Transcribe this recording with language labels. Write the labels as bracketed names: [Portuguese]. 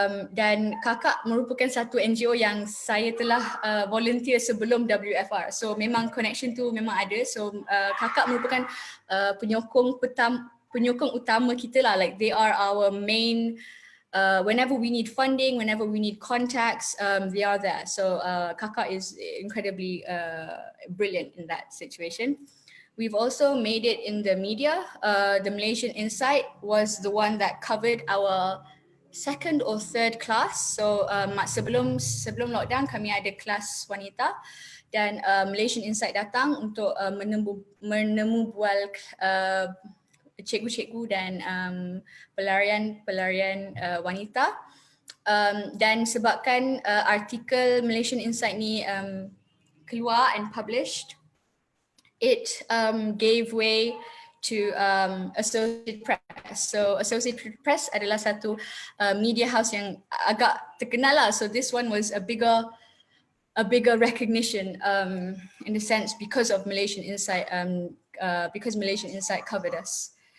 [Malay] Dan Kakak merupakan satu NGO yang saya telah volunteer sebelum WFR. So memang connection tu memang ada. So Kakak merupakan penyokong utama kita lah. [English] Like they are our main, whenever we need funding, whenever we need contacts, they are there. So Kakak is incredibly brilliant in that situation. We've also made it in the media. The Malaysian Insight was the one that covered our 2nd or 3rd class. [Malay] So sebelum lockdown kami ada kelas wanita, dan Malaysian Insight datang untuk menemu bual cikgu-cikgu dan pelarian wanita. Dan sebabkan artikel [English] Malaysian Insight [Malay] ni keluar [English] and published, it gave way to Associated Press. [Malay] So Associated Press adalah satu [English] media house [Malay] yang agak terkenal lah. [English] So this one was a bigger recognition in a sense because of Malaysian Insight, because Malaysian Insight covered us.